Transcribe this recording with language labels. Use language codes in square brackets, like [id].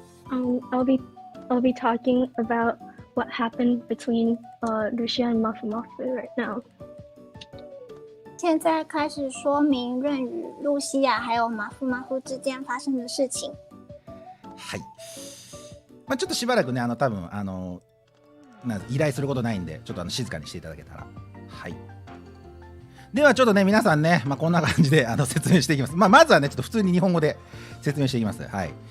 [en] I'll be talking about what happened between Lucia and Mufu Mufu right now。 [zh] 现在开始说明润与露西亚还有马夫马夫之间发生的事情。 [ja] はい。ちょっとしばらくね、多分依頼することないんで、ちょっと静かにしていただけたら。はい。ではちょっとね、皆さんね、こんな感じで説明していきます。まずはね、ちょっと普通に日本語で説明していきます。はい。